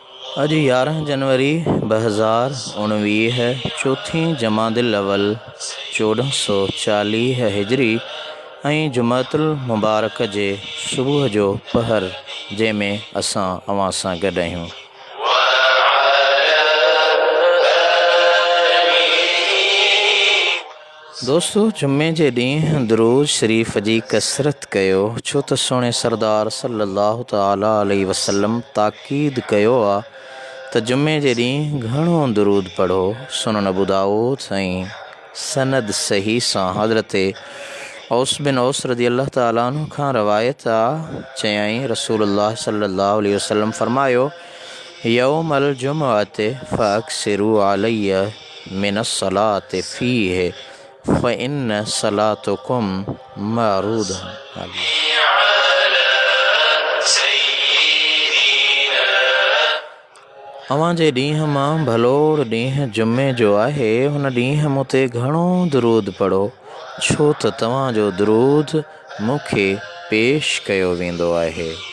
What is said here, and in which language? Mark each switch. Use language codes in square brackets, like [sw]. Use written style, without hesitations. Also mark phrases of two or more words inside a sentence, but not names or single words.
[sd] अॼु 11 जनवरी 2019 है, चौथी जमादिल अवल 1440 हिजरी ऐं जुमातुल मुबारक जे सुबुह जो पहर, जंहिंमें असां अवां सां गॾु आहियूं। दोस्तो, जुमे जे ॾींहुं दुरूद शरीफ़ जी कसरत कयो, छो त सोणे सरदार [ar] صلى الله تعالى عليه وسلم [sd] ताक़ीद कयो आहे त जुमे जे ॾींहुं घणो दुरूद पढ़ो। सुनन अबू दाऊद ऐं सनद सही सां हज़रत औस बिन औस [ar] رضي الله تعالى عنه [sd] खां रवायत आहे, चयाईं रसूलुल्लाह [ar] صلى الله عليه وسلم [sd] फरमायो, [ar] يوم الجمعة فأكثروا علي من الصلاة فيه فإن صلاتكم معروضة. [sd] अवां जे ॾींहं मां भलोड़ ॾींहुं जुमे जो आहे, हुन ॾींहुं मूं ते घणो दुरूद पढ़ो, छो त तव्हांजो दुरूद मूंखे पेश कयो वेंदो आहे।